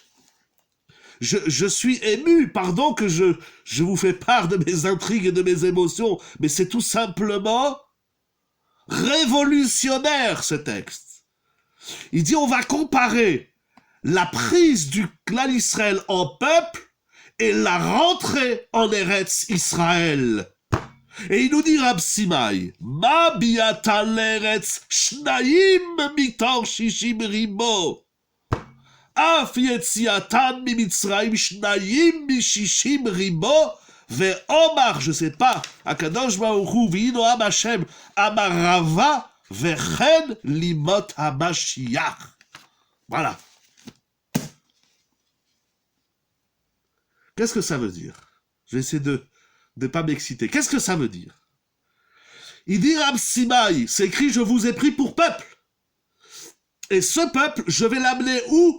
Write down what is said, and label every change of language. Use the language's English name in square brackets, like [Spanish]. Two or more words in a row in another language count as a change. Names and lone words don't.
[French] Je suis ému, pardon que je vous fais part de mes intrigues et de mes émotions, mais c'est tout simplement révolutionnaire ce texte. Il dit on va comparer la prise du clan Israël en peuple et la rentrée en Eretz Israël. Et il nous dit Rab Simai, [Hebrew] מה ביאתן לארץ שניים מתוך שישים ריבו. אף יציאתן ממצרים שניים משישים ריבו, ואומר, [French] je sais pas, [Hebrew] הקדוש ברוך הוא, והינו עם השם, אמר רבה, וכן לימות המשיח. [French] Voilà. Qu'est-ce que ça veut dire? Je vais essayer de ne pas m'exciter. Qu'est-ce que ça veut dire? Il dit Rab Simai, c'est écrit, je vous ai pris pour peuple. Et ce peuple, je vais l'amener où?